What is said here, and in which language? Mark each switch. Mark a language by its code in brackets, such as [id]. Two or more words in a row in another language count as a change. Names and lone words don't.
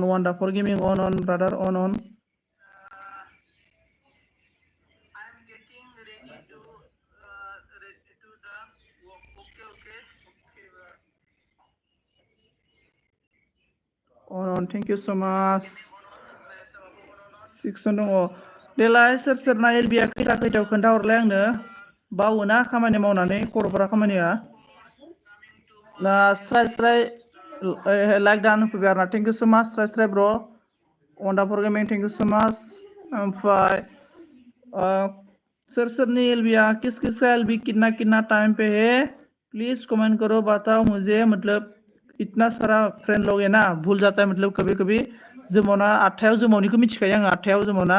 [en] Wonderful gaming on, brother, on. I'm getting ready to the walk. Okay. On. Thank you so much. [brx] 6 दङ देलाय सोर एलबिया खैथायाव खोन्थाहरलाय आंनो बावोना खामानि मावनानै खर'फोरा खामानिया स्राय [en] like done [brx] होफैबाय आरोना [en] thank you so much [brx] स्राय [en] bro wonderful gaming thank you so much [brx] ओमफ्राय सोरनि एलबिया [hi] किस एलबी कितना टाइम पे है प्लीज कमेंट करो बताओ मुझे मतलब इतना सारा फ्रेंड लोग है ना भूल जाता है मतलब कभी [brx] जुमावना 8थायाव जुमावनिखौ मिथिखायो आङो 8थायाव जुमावना